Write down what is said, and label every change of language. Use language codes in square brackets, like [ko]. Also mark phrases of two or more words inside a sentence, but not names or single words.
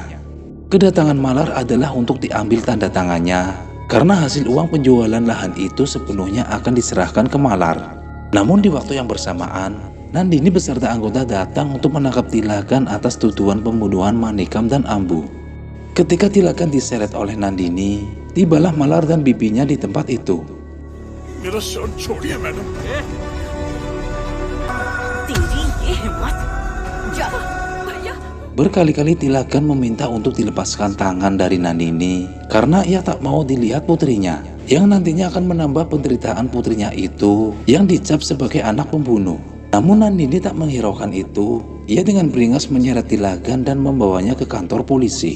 [id] Kedatangan Malar adalah untuk diambil tanda tangannya, karena hasil uang penjualan lahan itu sepenuhnya akan diserahkan ke Malar. Namun di waktu yang bersamaan, Nandini beserta anggota datang untuk menangkap Tilagan atas tuduhan pembunuhan Manikam dan Ambu. Ketika Tilagan diseret oleh Nandini, tibalah Malar dan bibinya di tempat itu. [hi] मेरा शर्ट छोड़िए मैडम। तेरी ये हिम्मत! जा, भैया! [id] Berkali-kali Tilagan meminta untuk dilepaskan tangan dari Nandini karena ia tak mau dilihat putrinya yang nantinya akan menambah penderitaan putrinya itu yang dicap sebagai anak pembunuh. Namun Nandini tak menghiraukan itu. Ia dengan beringas menyeret Tilagan dan membawanya ke kantor polisi.